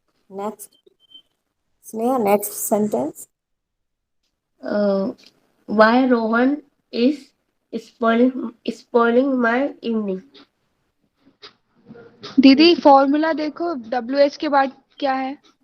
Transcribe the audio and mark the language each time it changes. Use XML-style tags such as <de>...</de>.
<hi>Next Sneha, next sentence.</hi> <en>Why Rohan is spoiling my evening?</en> <hi>दीदी formula देखो, WH के बाद क्या है?</hi>